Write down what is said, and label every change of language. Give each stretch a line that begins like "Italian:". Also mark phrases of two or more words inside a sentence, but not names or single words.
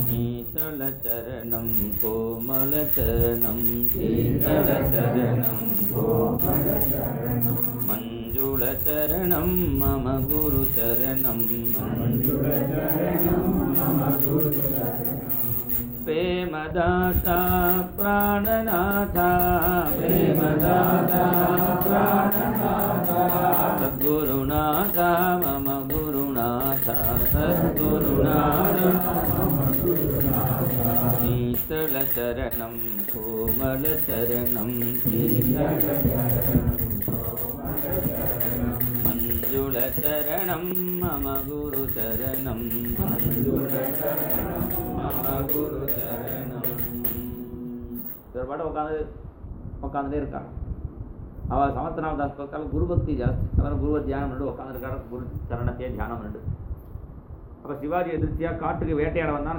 Sanskrit: शीतल चरणं कोमल चरणं शीतल चरणं कोमल चरणं मञ्जुल चरणं मम गुरु चरणं मञ्जुल चरणं मम गुरु चरणं प्रेमदाता प्राणनाथा प्रेमदाता प्राणनाथा सद्गुरुनाथा मम गुरुनाथा सद्गुरुनाथा मम गुरुनाथा शीतल चरणं कोमल चरणं शीतल चरणं कोमल चरणं मञ्जुल चरणं मम गुरु चरणं मञ्जुल चरणं गुरु चरणं.
Tamil: ஒரு பாடம் உட்காந்துட்டே இருக்கான். அவள் சமர்த்தராமதாஸ் பக்கம் குரு பக்தி ஜாஸ்தி, அவன் குருவை தியானம் பண்ணிட்டு உட்காந்துருக்காரு, குரு சரணத்தையே தியானம் பண்ணிட்டு. அப்போ சிவாஜி எதிர்த்தியாக காட்டுக்கு வேட்டையாட வந்தான்.